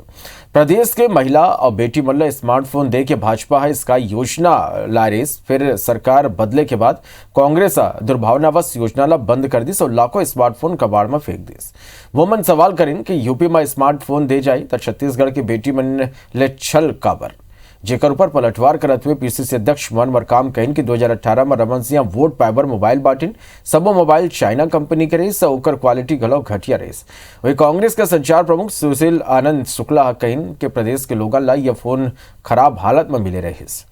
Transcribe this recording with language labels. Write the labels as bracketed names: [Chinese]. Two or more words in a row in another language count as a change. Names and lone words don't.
[Chhattisgarhi] प्रदेश के महिला और बेटी मनला स्मार्टफोन दे के भाजपा है इसका योजना लारेस, फिर सरकार बदले के बाद कांग्रेस दुर्भावनावश योजना ला बंद कर दी और लाखों स्मार्टफोन कबाड़ में फेंक दी। वो मन सवाल करें कि यूपी में स्मार्टफोन दे जाए तो छत्तीसगढ़ की बेटी मन ले छल काबर, जेकर ऊपर पलटवार करते हुए पीसीसी अध्यक्ष मन मरकाम कहिन कि 2018 में रमन सिंह वोट पाइबर मोबाइल बांटिन, सबो मोबाइल चाइना कंपनी के रही, ओकर क्वालिटी घलो घटिया रही। वही कांग्रेस के संचार प्रमुख सुशील आनंद शुक्ला कहिन कि प्रदेश के लोगन ला यह फोन खराब हालत में मिले रही।